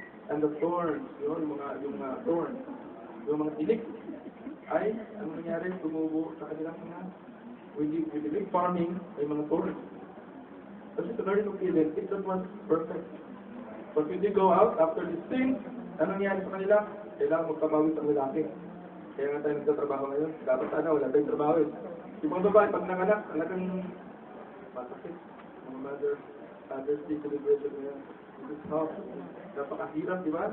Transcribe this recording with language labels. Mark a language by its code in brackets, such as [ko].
[tl] And the thorns, yung mga thorns, yung mga tinik, ay, ano nangyari, tumubo sa kanilang mga, [en] with the farming, [tl] ay mga thorns. Kasi sa [en] Garden of Eden, it was perfect. But when they go out, after this sin, ano nangyari sa kanila? [tl] Kailangan magpamawit ang lalaki. Kaya nga tayo nagtatrabaho ngayon. Dapat sana, wala tayong trabaho eh. Yung mga babae, pag nanganak, talagang masakit. Mga Father's Day celebration ngayon. [en] This is tough. [tl] Napakahirap, di ba?